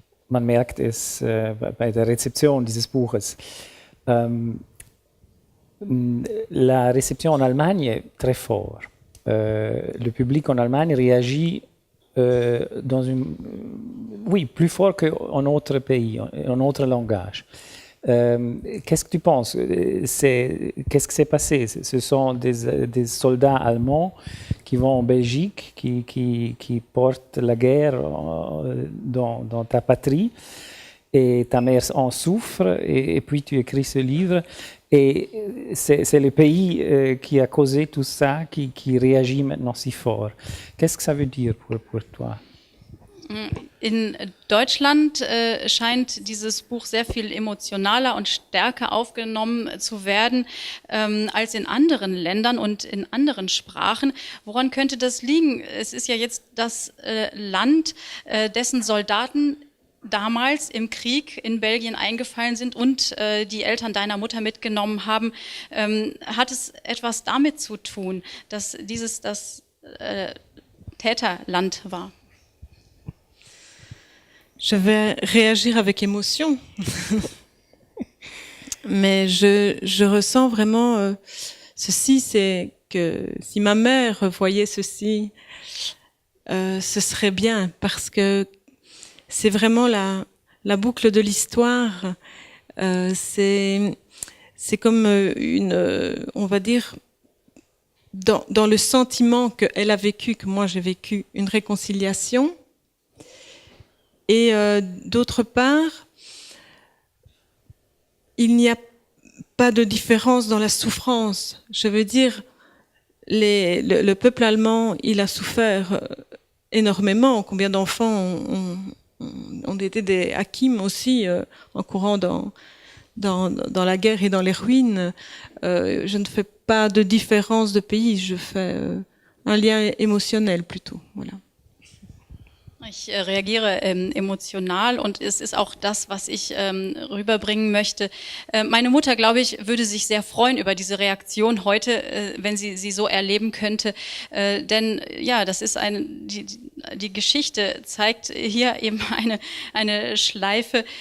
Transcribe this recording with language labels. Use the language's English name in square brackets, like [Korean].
[German] Man merkt es bei der Rezeption dieses Buches. [French] La réception en Allemagne est très forte. Le public en Allemagne réagit plus fort qu'en autres pays, en autre langage. Qu'est-ce que tu penses? Qu'est-ce qui s'est passé? Ce sont des soldats allemands qui vont en Belgique, qui portent la guerre dans ta patrie, et ta mère en souffre, et puis tu écris ce livre, et c'est le pays qui a causé tout ça, qui réagit maintenant si fort. Qu'est-ce que ça veut dire pour toi? [German] In Deutschland scheint dieses Buch sehr viel emotionaler und stärker aufgenommen zu werden als in anderen Ländern und in anderen Sprachen. Woran könnte das liegen? Es ist ja jetzt das Land, dessen Soldaten damals im Krieg in Belgien eingefallen sind und die Eltern deiner Mutter mitgenommen haben. Hat es etwas damit zu tun, dass dieses das Täterland war? [French] Je vais réagir avec émotion, mais je ressens vraiment ceci, c'est que si ma mère voyait ceci, ce serait bien, parce que c'est vraiment la boucle de l'histoire. C'est comme on va dire, dans le sentiment qu'elle a vécu, que moi j'ai vécu, une réconciliation. Et d'autre part, il n'y a pas de différence dans la souffrance. Je veux dire, le peuple allemand, il a souffert énormément. Combien d'enfants ont été des hakim aussi, en courant dans la guerre et dans les ruines. Je ne fais pas de différence de pays, je fais un lien émotionnel plutôt. Voilà. [German] Ich reagiere emotional und es ist auch das, was ich rüberbringen möchte. Meine Mutter, glaube ich, würde sich sehr freuen über diese Reaktion heute, wenn sie so erleben könnte. Denn ja, das ist die Geschichte zeigt hier eben eine Schleife.